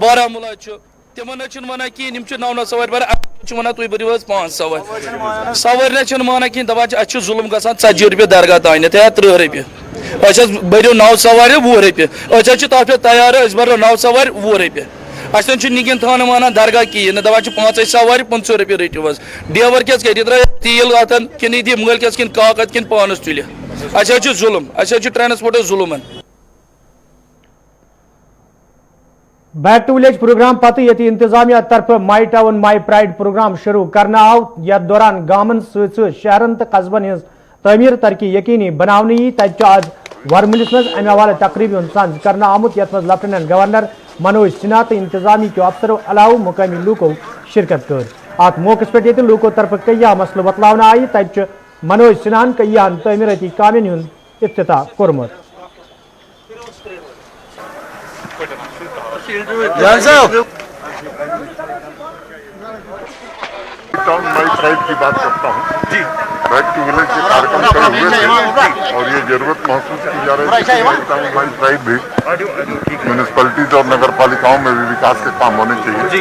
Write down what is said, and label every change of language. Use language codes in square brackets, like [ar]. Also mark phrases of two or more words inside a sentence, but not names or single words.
[ks] بارہمولہ چھُ تمن چھِنہٕ ونان کِہیٖنۍ یِم چھِ 9 سوارِ بران چھِ ونان تُہۍ بٔرِو حظ 5 سوارِ سوارِ چھِنہٕ مانان کِہیٖنۍ دپان چھِ اَسہِ چھُ ظُلم گژھان 40 رۄپیہِ درگاہ تانٮ۪تھ یا 30 رۄپیہِ أسۍ حظ بٔرِو 9 سوارِ 20 رۄپیہِ أسۍ حظ چھِ تتھ پٮ۪ٹھ تیار أسۍ بھرو 9 سوارِ 20 رۄپیہِ اَسہِ چھُ نِگین تھاونہٕ مانان درگاہ کِہیٖنۍ نہٕ دپان چھِ 5 سوارِ 25 رۄپیہِ رٔٹِو حظ ڈیور کیٛاہ کَرِ یہِ ترٛایہِ تیٖل اتھن کِنہٕ یہِ دِ مٲلکس کِنہٕ کاکد کِنہٕ پانس تُلہِ اَسہِ حظ چھُ ظُلم اَسہِ حظ چھُ ٹرانسپورٹس ظُلمن. بیک ٹو ولیج پروگرام پتہ یتی انتظامیہ طرف مائی ٹاؤن مائی پرائڈ پروگرام شروع کرنا آو یتھ دوران گامن ست شہرن تو قصبن ہز تعمیر ترقی یقینی بناونہ یی تتہ آج ورملس مز امہ حوالہ تقریبی سانز کرنا آمت یتھ مز لیفٹیننٹ گورنر منوج سنہا تو [ur] انتظامی کے افسروں [ks] علاوہ مقامی لوکو شرکت کر. ات موقع پہ لوکو طرف کئی مسئلہ بتلاونہ آئی تتہ منوج سنہان کئی تعمیراتی کامین ہند افتتاح کورمت. [ur] ٹاؤن مائی پرائڈ کی بات کرتا ہوں جی. بیک ٹو ولیج کے کارکرم شروع ہوئے تھے اور یہ ضرورت محسوس کی جا رہی ہے کہ ٹاؤن مائی پرائڈ بھی میونسپلٹیز اور نگر پالیکاؤں میں بھی وکاس کے کام ہونے چاہیے.